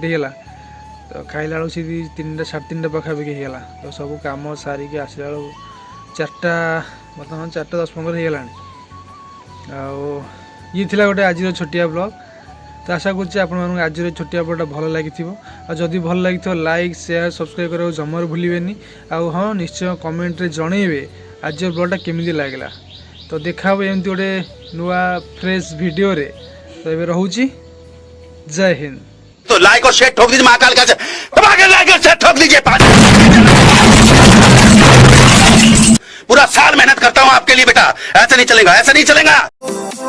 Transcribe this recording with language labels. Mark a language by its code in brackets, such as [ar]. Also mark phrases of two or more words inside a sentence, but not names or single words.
[or] ହେଇଗଲା ତ ଖାଇଲା ବେଳକୁ ସେ 3ଟା 3:30 ପାଖାପାଖି ହେଇଗଲା ତ ସବୁ କାମ ସାରିକି ଆସିଲା ବେଳକୁ 4ଟା ବର୍ତ୍ତମାନ 4ଟା 10-15 ହେଇଗଲାଣି ଆଉ ଇଏ ଥିଲା ଗୋଟେ ଆଜିର ଛୋଟିଆ ବ୍ଲଗ୍ ତ ଆଶା କରୁଛି ଆପଣମାନଙ୍କୁ ଆଜିର ଛୋଟିଆ ବ୍ଲଗ୍ଟା ଭଲ ଲାଗିଥିବ ଆଉ ଯଦି ଭଲ ଲାଗିଥିବ [en] like share subscribe [or] କରିବାକୁ ଜମାରୁ ଭୁଲିବେନି ଆଉ ହଁ ନିଶ୍ଚୟ କମେଣ୍ଟରେ ଜଣେଇବେ ଆଜିର ବ୍ଲଗ୍ଟା କେମିତି ଲାଗିଲା ତ ଦେଖା ହେବ ଏମିତି ଗୋଟେ ନୂଆ [en] fresh videoରେ [or] ତ ଏବେ ରହୁଛି ଜୟ ହିନ୍ଦ [hi] तो [en] like aur share [hi] ठोक दीजिए महाकाल का [en] like aur share [hi] ठोक दीजिए पूरा साल मेहनत करता हूं आपके लिए बेटा ऐसा नहीं चलेगा